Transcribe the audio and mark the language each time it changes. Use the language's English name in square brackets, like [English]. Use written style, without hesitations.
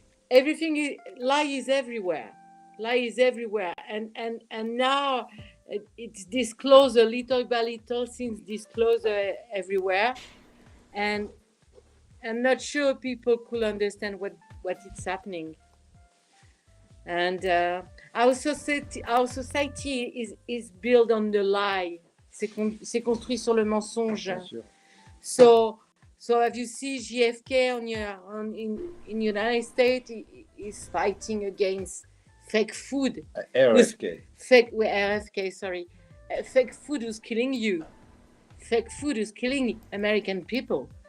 [English] Everything lie is everywhere. Lie is everywhere, and now it's disclosed little by little. Since disclosed everywhere, and I'm not sure people could understand what is happening. And our society is built on the lie. [French] C'est construit sur le mensonge. [English] So have you seen JFK in United States? Is fighting against fake food. RFK. RFK, sorry. Fake food is killing you. Fake food is killing American people.